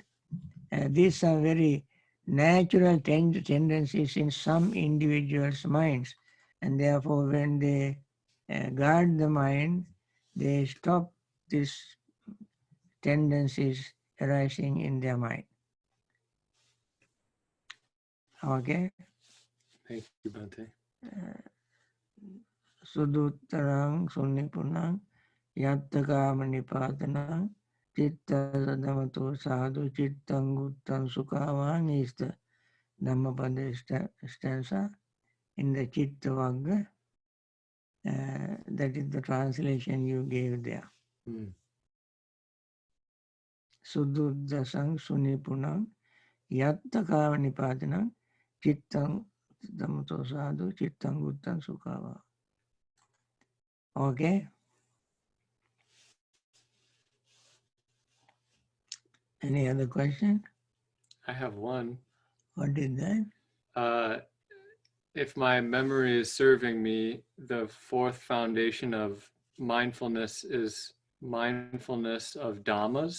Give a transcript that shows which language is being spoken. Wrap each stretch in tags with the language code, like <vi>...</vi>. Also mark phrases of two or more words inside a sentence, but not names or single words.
<en>These are very natural tendencies in some individuals' minds, and therefore when they guard the mind, they stop these tendencies arising in their mind. Okay? Thank you, Bhante.</en> <pi>Suduttarang sunnipunang yattagama nipatanang chitta sadamato sadhu chittang guttam sukhavang</pi> <en>is the Dhammapada stanza in the Chitta Vagga. That is the translation you gave there.</en> <pi>Sududdasang sunipunang yattakava nipatanang chittang dhammato sadhu chittang guttam sukava.</pi> <en>Okay? Any other question? I have one. What is that? If my memory is serving me, the fourth foundation of mindfulness is mindfulness of Dhammas.</en>